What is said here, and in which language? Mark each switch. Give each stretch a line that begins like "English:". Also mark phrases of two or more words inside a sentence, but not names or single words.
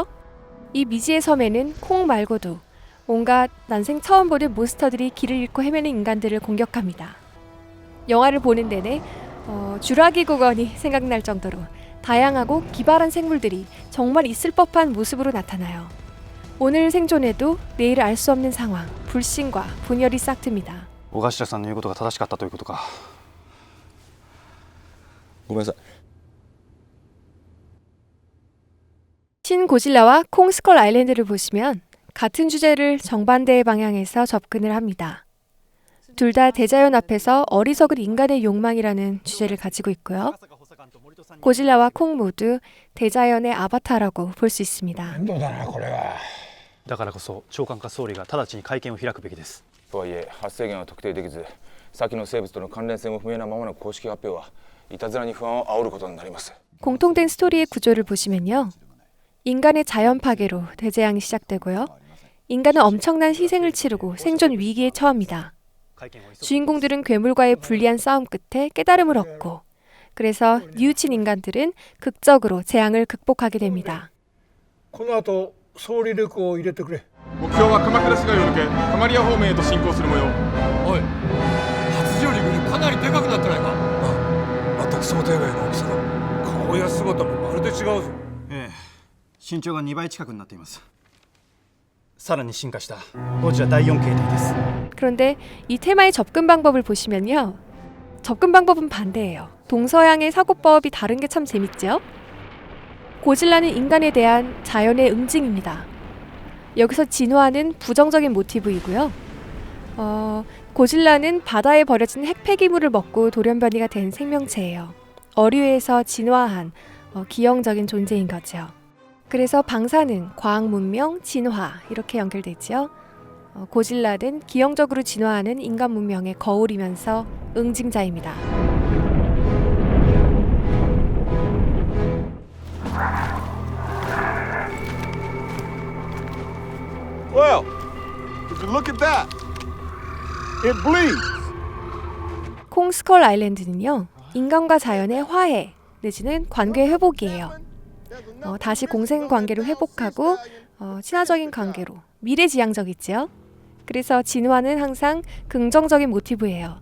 Korean: 이 미지의 섬에는 콩 말고도 온갖 난생 처음 보는 몬스터들이 길을 잃고 헤매는 인간들을 공격합니다. 영화를 보는 내내 쥬라기 국원이 생각날 정도로 다양하고 기발한 생물들이 정말 있을 법한 모습으로 나타나요. 오늘 생존해도 내일을 알 수 없는 상황, 불신과 분열이 싹틉니다.
Japanese: 小頭さんの言うことが正しかったということか。ごめんなさい。
Korean: 신 고질라와 콩 스컬 아일랜드를 보시면 같은 주제를 정반대의 방향에서 접근을 합니다. 둘 다 대자연 앞에서 어리석은 인간의 욕망이라는 주제를 가지고 있고요. 고질라와 콩 모두 대자연의 아바타라고 볼 수 있습니다.
Japanese: だからこそ長官か総理が直ちに会見を開くべきです。とはいえ発生源は特定できず、先の生物との関連性も不明なままの公式発表はいたずらに不安を煽ることになります。
Korean: 공통된 스토리의 구조를 보시면요. 인간의 자연 파괴로 대재앙이 시작되고요. 인간은 엄청난 희생을 치르고 생존 위기에 처합니다. 주인공들은 괴물과의 불리한 싸움 끝에 깨달음을 얻고, 그래서 뉘우친 인간들은 극적으로 재앙을 극복하게 됩니다.
Japanese: この後総理力を入れてくれ。目標は鎌倉市街を抜けカマリア方面へと進行する模様。おい、初上陸でかなりでかくなってないか。全く想定外の大きさだ。こ顔や姿もまるで違うぞ。ええ、身長が2倍近くになっています。さらに進化したゴジラ第4形態です。
Korean: 그런데 이 테마의 접근 방법을 보시면요. 접근 방법은 반대예요. 동서양의 사고법이 다른 게 참 재밌죠? 고질라는 인간에 대한 자연의 응징입니다. 여기서 진화는 부정적인 모티브이고요. 고질라는 바다에 버려진 핵폐기물을 먹고 돌연변이가 된 생명체예요. 어류에서 진화한 기형적인 존재인 거죠. 그래서 방사능, 과학문명, 진화 이렇게 연결되죠. 고질라는 기형적으로 진화하는 인간 문명의 거울이면서 응징자입니다.
English: Well, would you look at that? It bleeds.
Korean: 콩스컬 아일랜드는요, 인간과 자연의 화해 내지는 관계 회복이에요. 다시 공생 관계를 회복하고 친화적인 관계로 미래지향적이지요. 그래서 진화는 항상 긍정적인 모티브예요.